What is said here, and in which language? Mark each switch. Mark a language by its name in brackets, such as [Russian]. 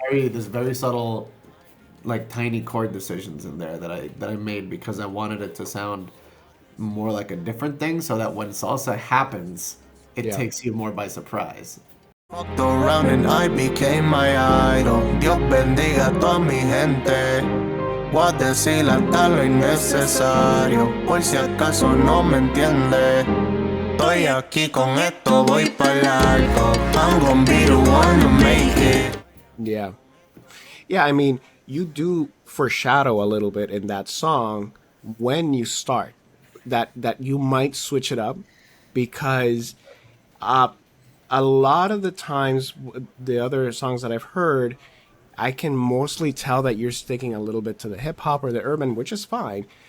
[English] There's very subtle like tiny chord decisions in there that I made because I wanted it to sound more like a different thing, so that when salsa happens, it Yeah. takes you more by surprise. Fucked around and I became my idol. [Spanish] Dios bendiga a toda mi gente. Voy a decir hasta lo innecesario. Por si acaso no me entiende. Estoy aquí con esto, voy para largo. [English] I'm gonna be the one to make it. Yeah. Yeah, I mean, you do foreshadow a little bit in that song when you start that you might switch it up because uh, a lot of the times the other songs that I've heard, I can mostly tell that you're sticking a little bit to the hip hop or the urban, which is fine.